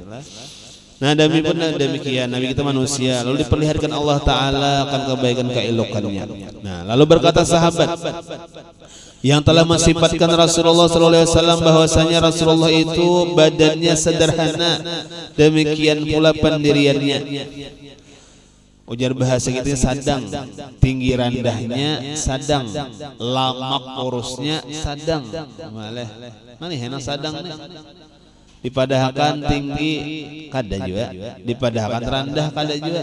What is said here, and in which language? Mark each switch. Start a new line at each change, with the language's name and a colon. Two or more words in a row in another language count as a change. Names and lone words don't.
Indonesian: Nah demikian Nabi kita manusia lalu diperlihatkan Allah Ta'ala akan kebaikan keelokannya. Nah lalu berkata sahabat yang telah mensifatkan Rasulullah SAW bahwasanya Rasulullah itu badannya sederhana, demikian pula pendiriannya.
Banjar: Ujar bahasa kita sadang, tinggi rendahnya sadang, lamak kurusnya sadang. Maleh mana henang sadang nih? Dipadahkan tinggi kada juga, dipadahkan rendah kada juga.